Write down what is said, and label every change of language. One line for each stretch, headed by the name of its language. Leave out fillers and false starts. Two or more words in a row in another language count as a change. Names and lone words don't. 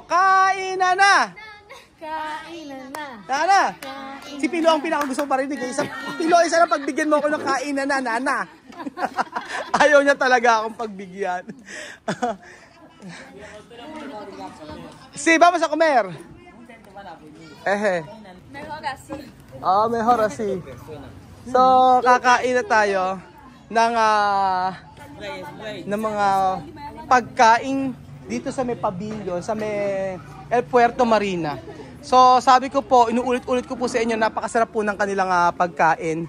Filipino: Kain, Nana! Kainan na. Nana! Si Pilo ang pinakagusto pa rin. Pilo, isa na pagbigyan mo ako ng kain na, Nana. Ayaw niya talaga akong pagbigyan. Ba,
Spanish: masa comer? Mejor así. Mejor así.
Filipino: So, kakain na tayo ng mga pagkain dito sa may pavilion, sa may El Puerto Marina. So, sabi ko po, inuulit-ulit ko po sa inyo, napakasarap po ng kanilang pagkain.